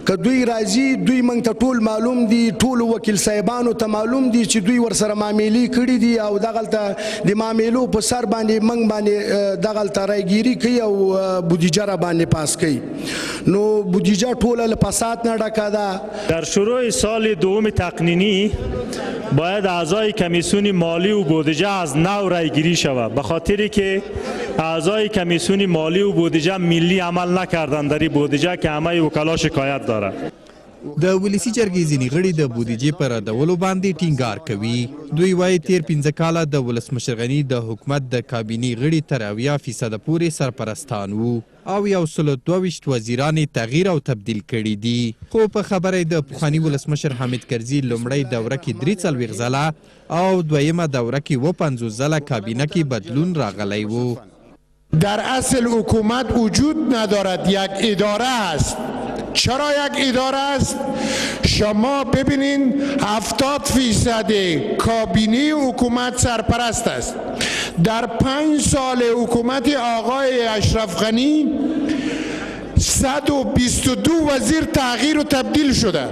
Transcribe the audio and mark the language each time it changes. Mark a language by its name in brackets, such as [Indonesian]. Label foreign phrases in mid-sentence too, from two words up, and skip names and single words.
[Pashto] که دوی راځي دوی موږ ته ټول معلوم دي، ټولو وکیل صاحبانو ته معلوم دي چې دوی ورسره معاملې کړي دي او دغلته د معاملو په سر باندې موږ باندې دغلته رایګیري کوي او بودیجه را باندې پاس کوي. نو بودیجه ټوله له فساد نه ډکه ده. [Persian] در شروع سال دوم تقنینی باید اعضای کمیسیون مالی و بودجه از نو رایگیری شود، به خاطری که اعضای کمیسیون مالی و بودجه ملی عمل نکردند در این بودجه که همه وکلا شکایت دارد. [Pashto] د ولسي جرګې ځینې غړي د بودیجې پر ردولو باندې ټینګار کوي. دوی وایي تیر 15 کاله د ولسمشر غني د حکومت د کابینې غړي تر 80% پورې سرپرستان وو او 122 وزیران تغییر او تبدیل کړي دي. خو په خبره د پخواني ولسمشر حامد کرزي لومړی دوره کې 43 ځله او دویمه دوره کې 50 ځله کابینه کې بدلون راغلی وو. [Persian] در اصل حکومت وجود ندارد، یک اداره است. چرا یک اداره است؟ شما ببینین 70% کابینه حکومت سرپرست است. در 5 سال حکومت آقای اشرف غنی 122 وزیر تغییر و تبدیل شده.